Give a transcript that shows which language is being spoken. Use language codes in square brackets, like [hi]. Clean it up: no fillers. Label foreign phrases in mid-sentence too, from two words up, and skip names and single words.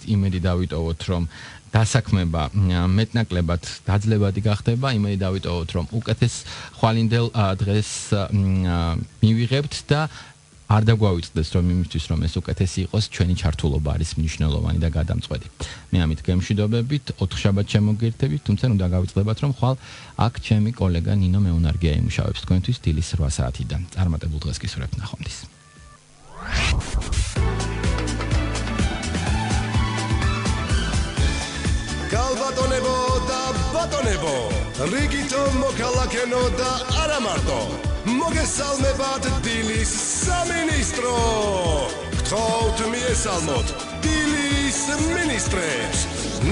[ka] იმედი დავიტოვოთ რომ დასაქმება მეტნაკლებად დაძლებადი გახდება, იმედი დავიტოვოთ რომ უკეთეს ხვალინდელ დღეს მივიღებთ და არ დაგვავიწყდეს რომ იმისთვის რომ ეს უკეთესი იყოს, ჩვენი ჩართულობა არის მნიშვნელოვანი და გადამწყვეტი. მე ამით გემშვიდობებით, 4 შაბათს შემოგერთებით, თუმცა უნდა გავიწყდებათ რომ ხვალ აქ ჩემი კოლეგა ნინო მეუნარგია იმუშავებს თქვენთვის დილის 8 საათიდან. წარმატებულ დღეს გისურვებთ, ნახვამდის. ქალბატონებო და ბატონებო, რიგითო მოქალაქენო და არამარტო. მოგესალმებათ დილის სამინისტრო. გთხოვთ მიესალმოთ დილის მინისტრებს.